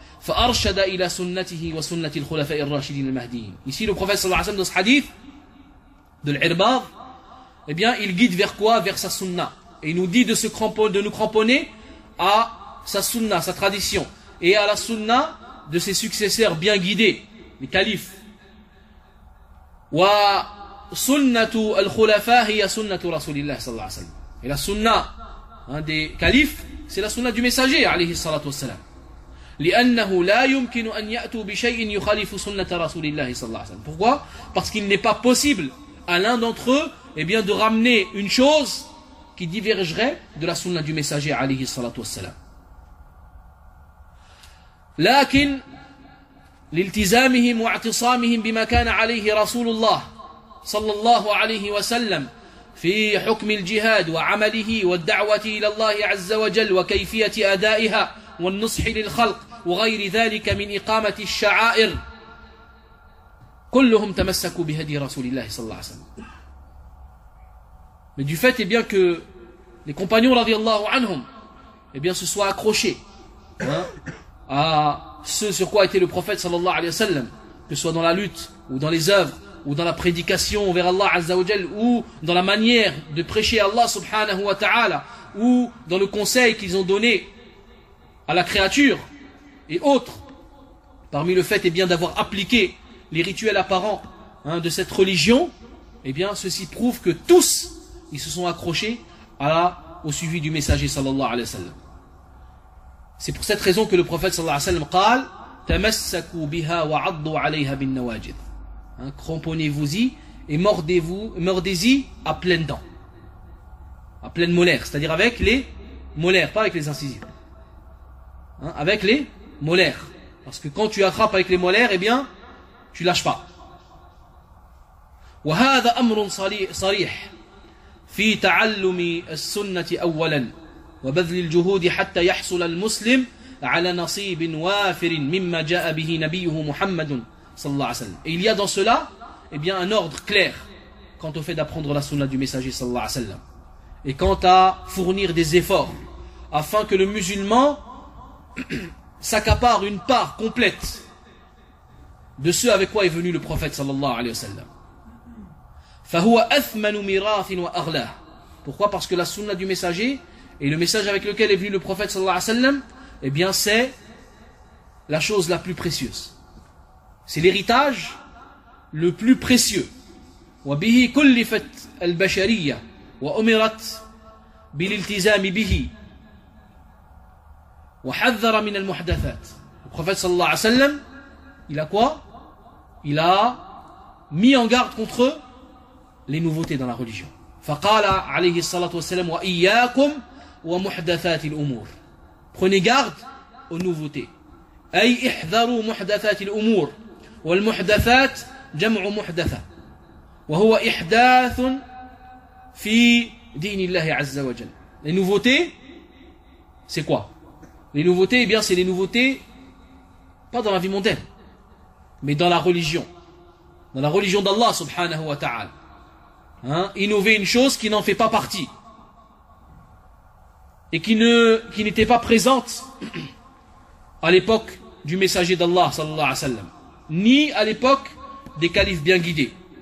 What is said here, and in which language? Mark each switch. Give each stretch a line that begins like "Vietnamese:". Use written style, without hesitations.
Arabic: فأرشد إلى سنته وسنة الخلفاء الراشدين المهديين.
French: Ici le prophète صلى الله عليه وسلم dans ce hadith de l'Irbad, il guide vers quoi? Vers sa sunna. Et il nous dit de nous cramponner à sa sunna, sa tradition, et à la sunna de ses successeurs bien guidés, les califes.
Arabic: وسنة الخلفاء هي سنة رسول الله صلى الله عليه وسلم.
French: Et la sunna des califes, c'est la sunna du messager عليه الصلاة والسلام.
Arabic: لأنه لا يمكن أن يأتوا بشيء يخالف سنة رسول الله صلى الله عليه وسلم.
French: Pourquoi? Parce qu'il n'est pas possible à l'un d'entre eux de ramener une chose qui divergerait de la sunna du messager عليه الصلاة والسلام.
Arabic: لكن لالتزامهم واعتصامهم بما كان عليه رسول الله صلى الله عليه وسلم في حكم الجهاد وعمله والدعوة إلى الله عز وجل وكيفية أدائها والنصح للخلق وغير ذلك من إقامة الشعائر كلهم تمسكوا بهدي رسول الله صلى الله عليه وسلم.
French: Mais du fait que les compagnons radiyallahu anhum se soient accrochés à ce sur quoi était le prophète sallallahu alayhi wa sallam, que ce soit dans la lutte ou dans les œuvres ou dans la prédication vers Allah azza wa jal, ou dans la manière de prêcher Allah subhanahu wa ta'ala, ou dans le conseil qu'ils ont donné à la créature et autres, parmi le fait d'avoir appliqué les rituels apparents de cette religion, ceci prouve que tous ils se sont accrochés au suivi du messager sallallahu alayhi wa sallam. C'est pour cette raison que le prophète sallallahu alayhi wa sallam
Arabic: قال تمسكوا بها وعضوا عليها بالنواجذ.
French: Cramponnez-vous-y et mordez-y à pleines dents, à pleines molaires, c'est-à-dire avec les molaires, pas avec les incisives. Avec les molaires. Parce que quand tu attrapes avec les molaires, tu lâches pas.
Arabic: وهذا امر صريح في تعلم السنه اولا وبذل الجهود حتى يحصل المسلم على نصيب وافر مما جاء به نبيه محمد صلى الله عليه وسلم.
French: Il y a dans cela un ordre clair quant au fait d'apprendre la sunna du messager صلى الله عليه وسلم et quant à fournir des efforts afin que le musulman s'accapare une part complète de ce avec quoi est venu le prophète sallallahu alayhi wa sallam.
Arabic: فَهُوَ أَثْمَنُ مِرَاثٍ وَأَغْلَاهُ.
French: Pourquoi? Parce que la sunna du messager et le message avec lequel est venu le prophète sallallahu alayhi wa sallam, c'est la chose la plus précieuse. C'est l'héritage le plus précieux.
Arabic: وَبِهِ كُلِّفَتْ الْبَشَرِيَّةِ وَأُمِرَتْ بِلِلْتِزَامِ بِهِ وحذر من المحدثات.
French: Le prophète صلى الله عليه وسلم, il a quoi? Il a mis en garde contre les nouveautés dans la religion.
Arabic: فقال عليه الصلاة والسلام وإياكم ومحدثات الأمور.
French: Prenez garde aux nouveautés.
Arabic: أي احذروا محدثات الأمور. والمحدثات جمع محدثة وهو إحداث في دين الله عز وجل.
French: Les nouveautés, c'est quoi? Les nouveautés, eh bien, c'est les nouveautés pas dans la vie mondaine, mais dans la religion. Dans la religion d'Allah subhanahu wa ta'ala. Hein, innover une chose qui n'en fait pas partie et qui n'était pas présente à l'époque du messager d'Allah sallallahu alayhi wa sallam, ni à l'époque des califes bien guidés.